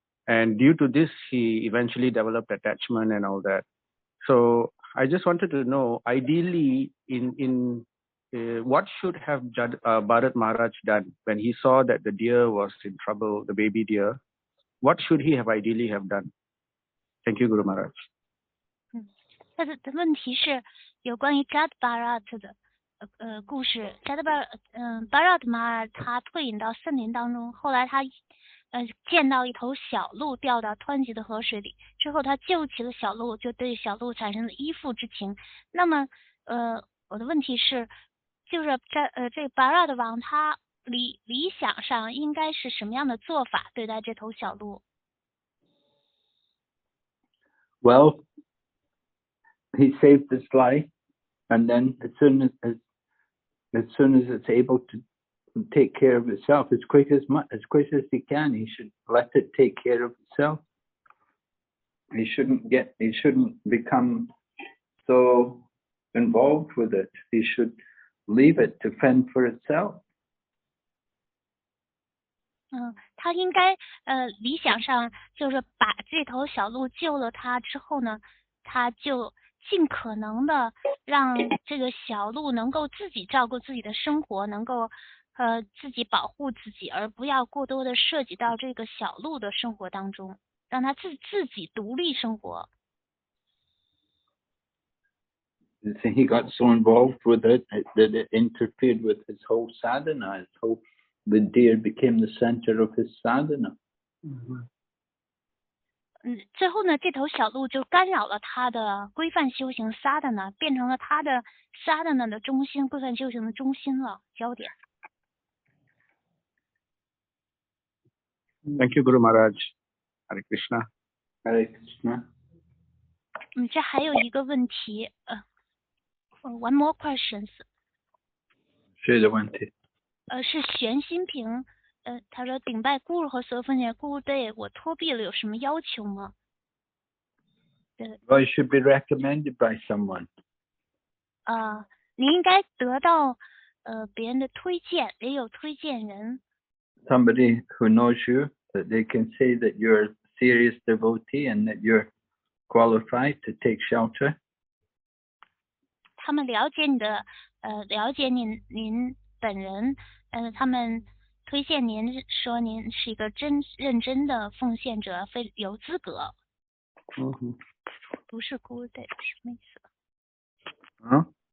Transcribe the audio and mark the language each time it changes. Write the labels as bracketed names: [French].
[English] And due to this, he eventually developed attachment and all that. So I just wanted to know, ideally, what should have Bharat Maharaj done when he saw that the deer was in trouble, the baby deer? What should he have ideally have done? Thank you, Guru Maharaj. [Chinese] 他的问题是有关于 Jada Bharat 的故事。 Bharat Maharaj 他退隐到森林当中，后来他见到一头小鹿掉到湍急的河水里，之后他救起了小鹿，就对小鹿产生了依附之情。那么我的问题是，就是这个 Bharat 王他理想上应该是什么样的做法对待这头小鹿？ [English] Well, he saved its life, and then as soon as it's able to take care of itself, as quick as he can, he should let it take care of itself. He shouldn't become so involved with it. He should leave it to fend for itself. [Chinese] 他应该理想上就是把这头小鹿救了它之后呢，他就尽可能的让这个小鹿能够自己照顾自己的生活，能够自己保护自己，而不要过多的涉及到这个小鹿的生活当中，让它自己独立生活。 [English] He got so involved with it that it interfered with his whole sadhana. The deer became the center of his sadhana. [Chinese] 最后呢，这头小鹿就干扰了他的规范修行 sadhana， 变成了他的 sadhana 的中心，规范修行的中心了，焦点。 [English] Thank you, Guru Maharaj. Hare Krishna. Hare Krishna. [Chinese] 这还有一个问题， one more questions。谁的问题？是玄心平，他说顶拜Guru和所有奉献Guru对我托币了有什么要求吗 [English] ？Well, you should be recommended by someone. [Chinese] 你应该得到别人的推荐，也有推荐人。 [English] Somebody who knows you, that they can say that you're a serious devotee and that you're qualified to take shelter. [Chinese] 他们了解你的，了解您本人，他们推荐您说您是一个认真的奉献者，非有资格。不是 good day 什么意思